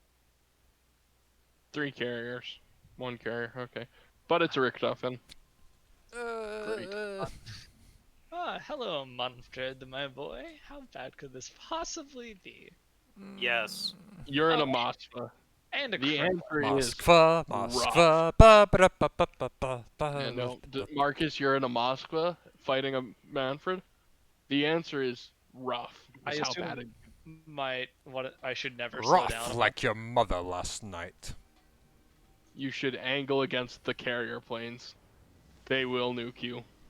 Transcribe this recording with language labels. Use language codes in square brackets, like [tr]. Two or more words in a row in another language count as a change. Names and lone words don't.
[en] 3 carriers. 1 carrier, okay. But it's a Richtofen. I Ah, hello, Manfred, my boy. How bad could this possibly be? Yes. You're in a Okay. Moskva. And a The Kremlin. answer is Moskva, rough. Moskva. Ba, ba, da, ba, ba, ba, ba, Yeah, ba, no, ba. Marcus, you're in a Moskva fighting a Manfred. The answer is rough. I Is how bad assume it. what I should never slow down. Rough like your mother last night. You should angle against the carrier planes. They will nuke you.